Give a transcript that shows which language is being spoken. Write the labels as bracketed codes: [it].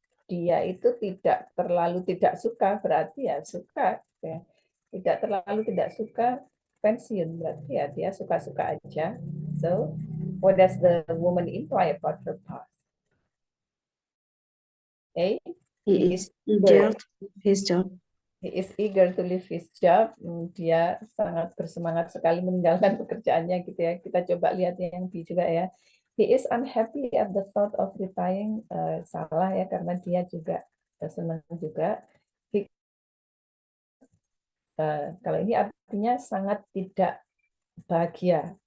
[id] Dia itu tidak terlalu tidak suka, berarti ya suka. Ya. Tidak terlalu tidak suka pensiun, berarti ya dia suka-suka aja. [en] So, what does the woman imply about her boss? A. He is eager to leave his job. He is eager to leave his job. [id] Dia sangat bersemangat sekali meninggalkan pekerjaannya gitu ya. Kita coba lihat yang B juga ya. [en] He is unhappy at the thought of retiring. [id] Salah ya, karena dia juga senang juga. Kalau ini artinya sangat tidak bahagia.